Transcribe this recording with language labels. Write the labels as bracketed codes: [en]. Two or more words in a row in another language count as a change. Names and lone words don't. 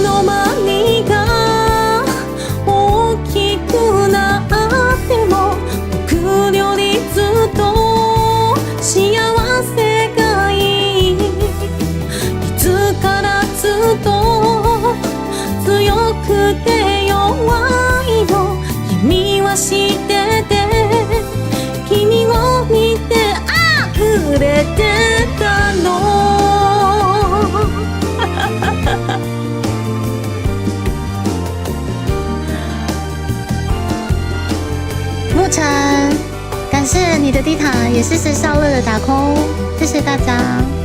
[ja] の間にか大きくなっても僕よりずっと幸せがいいいつからずっと強くて弱いの君は知ってて君を見て溢れてたの [zh] 沐晨，感谢你的地毯，也谢谢笑乐的打 call， 谢谢大家。